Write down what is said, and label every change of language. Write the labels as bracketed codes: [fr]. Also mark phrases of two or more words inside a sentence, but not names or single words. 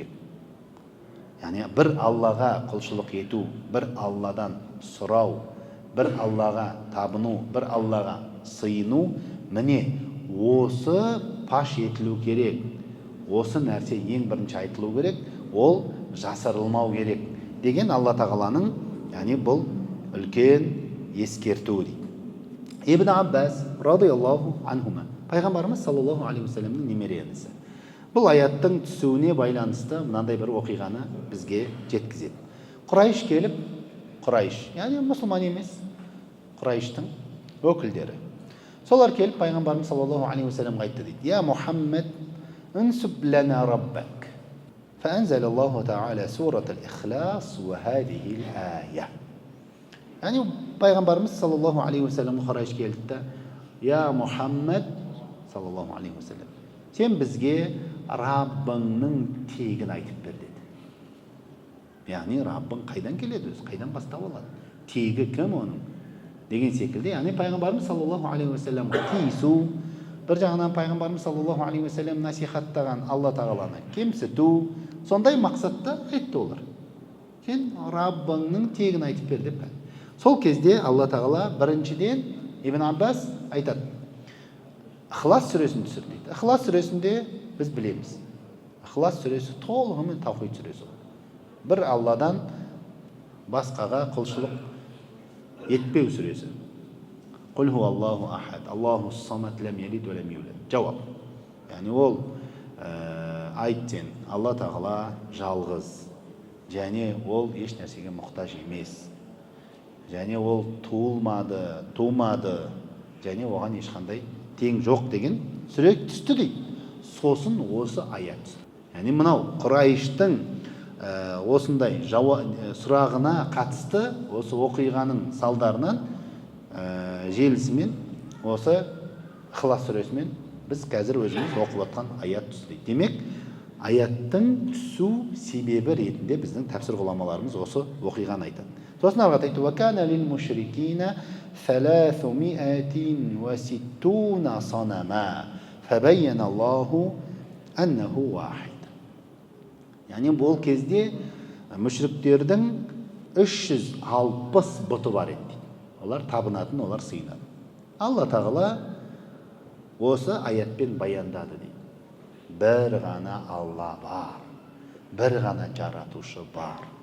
[kk] Яғни бір Аллаға құлшылық ету, бір Алладан сұрау, бір Аллаға табыну, бір Аллаға сыйыну, міне осы паш етілу керек. Осы нәрсе ең бірінші айтылу керек, ол жасырылмау керек деген Алла тағаланың, яғни бұл үлкен ескерту дейді. Ибн Аббас [ar] رضي الله عنهما, [kk] пайғамбарымыз [ar] صلى الله عليه وسلم [kk] немере інісі. Бұл аяттың түсуіне байланысты мынандай бір оқиғаны бізге жеткізеді. Құрайш келіп, Құрайш, яғни мұсылман емес, Құрайштың өкілдері. Солар келіп пайғамбарымыз [ar] صلى الله عليه وسلم [kk] айтты дейді: [ar] "يا محمد انسب لنا ربك." فأنزل الله تعالى سورة الإخلاص وهذه الآية. [kk] Яғни пайғамбарымыз [ar] صلى الله عليه وسلم [kk] Құрайш келді де: [ar] "يا محمد صلى الله عليه وسلم, [kk] сен бізге Раббыңның тегін айтып бер" деді. Яғни Раббың қайдан келеді өзі, қайдан бастау алады, тегі кім оның деген секілді. Яғни пайғамбарымыз [ar] صلى الله عليه وسلم [kk] тиісу, бір жағынан пайғамбарымыз [ar] صلى الله عليه وسلم [kk] насихаттаған Алла тағаланы кемсіту, сондай мақсатта айтты олар. Сен Раббыңның тегін айтып бер деп. Сол кезде Алла тағала біріншіден Ибн Аббас айтады, Ixlas сүресін түсір дейді. Ixlas сүресінде біз білеміз, Ixlas сүресі толығымен таухид сүресі. Бір Алладан басқаға құлшылық етпеу сүресі. [ar] قل هو الله أحد الله الصمد لم يلد ولم يولد. [kk] Жауап. Яғни ол айт сен, Алла тағала жалғыз, және ол еш нәрсеге мұқтаж емес. Және ол тумады, және оған ешқандай тең жоқ деген сүре түсті дейді. Сосын осы аят. Яғни мынау Құрайштың осындай сұрағына қатысты осы оқиғаның салдарынан желісімен осы Ixlas сүресімен біз қазір өзіміз оқып жатқан аят түсті. Демек, аяттың түсу себебі ретінде біздің тәпсір ғұламаларымыз осы оқиғаны айтады. Сосын арға айтты: [ar] "وكان للمشركين 360 صنما فبين الله أنه واحد." [kk] Яғни бұл кезде мүшриктердің 360 бұты бар еді. Олар табынатын, олар сыйынады. Алла тағала осы аятпен баяндады дейді. Бір ғана Алла бар, бір ғана жаратушы бар.